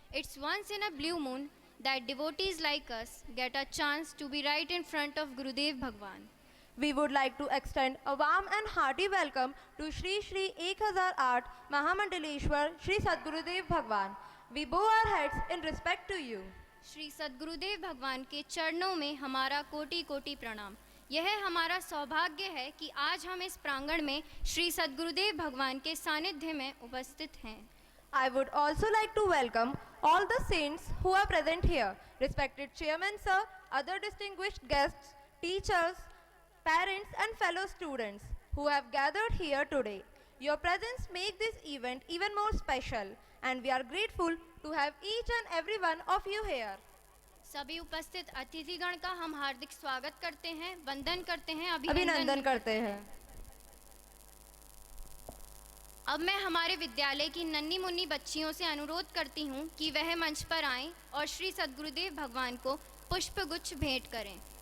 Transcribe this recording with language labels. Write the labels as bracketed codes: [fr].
[en] It's once in a blue moon that devotees like us get a chance to be right in front of Gurudev Bhagwan. We would like to extend a warm and hearty welcome to Shri Shri 1008 Mahamandaleshwar Shri Sadgurudev Bhagwan. We bow our heads in respect to you. [hi] Shri सद्गुरुदेव भगवान के चरणों में हमारा कोटि कोटि प्रणाम। यह हमारा सौभाग्य है कि आज हम इस प्रांगण में श्री सद्गुरुदेव भगवान के सानिध्य में उपस्थित हैं। [en] I would also like to welcome all the saints who are present here, respected chairman sir, other distinguished guests, teachers, parents and fellow students who have gathered here today. Your presence make this event even more special and we are grateful to have each and every one of you here. [hi] सभी उपस्थित अतिथिगण का हम हार्दिक स्वागत करते हैं, वंदन करते हैं, अभिनंदन करते हैं। अब मैं हमारे विद्यालय की नन्ही मुन्नी बच्चियों से अनुरोध करती हूँ कि वह मंच पर आएं और श्री सद्गुरुदेव भगवान को पुष्पगुच्छ भेंट करें।